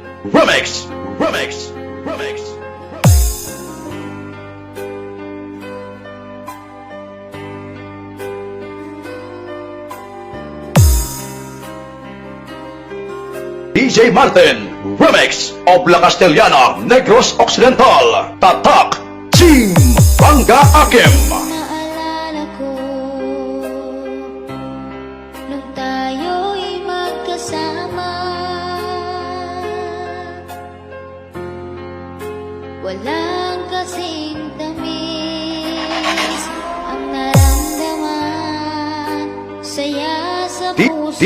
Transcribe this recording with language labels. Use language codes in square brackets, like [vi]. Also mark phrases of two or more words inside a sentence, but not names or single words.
[en] Remix, remix, remix. DJ Martin, remix of La Castellana, Negros Occidental, Tatak, Team Bangga Akim. [tl] Naalala ko nung tayo'y magkasama, walang kasing tamis ang naramdaman, saya sa puso